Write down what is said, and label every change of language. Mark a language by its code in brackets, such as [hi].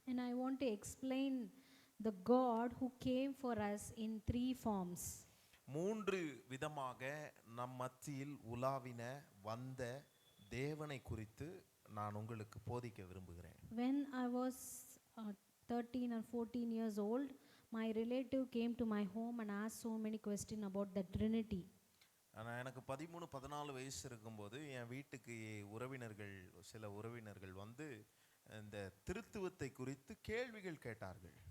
[en] And I want to explain the God who came for us in 3 forms. [ta] 3 விதமாக நம் மத்தியில் உலாவின வந்த தேவனை குறித்து நான் உங்களுக்கு போதிக்க விரும்புகிறேன். [en] When I was 13 or 14 years old, my relative came to my home and asked so many questions about the Trinity. [ta] ஆனால் எனக்கு 13-14 வயசு இருக்கும்போது என் வீட்டுக்கு சில உறவினர்கள் இந்த திருத்துவத்தை குறித்து கேள்விகள் கேட்டார்கள்.